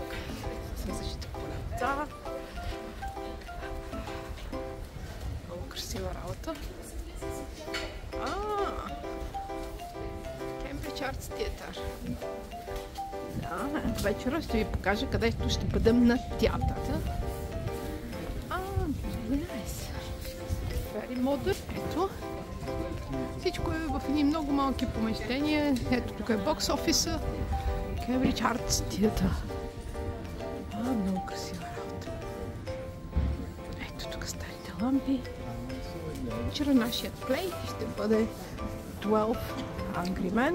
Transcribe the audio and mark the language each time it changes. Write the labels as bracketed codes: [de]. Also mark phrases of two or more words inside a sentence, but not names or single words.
[bg] Следващите полета. Много красива работа. Кембридж Артс Театър. Да, вечера ще ви покажа където ще бъдем на театъра. [en] Very nice. Very modern. [bg] Ето. Всичко е в едни много малки помещения. Ето тук е бокс офиса. Кембридж Артс Театър. Много красива работа. Ето тук старите лампи. Вчера нашият плей ще бъде 12 Angry Men.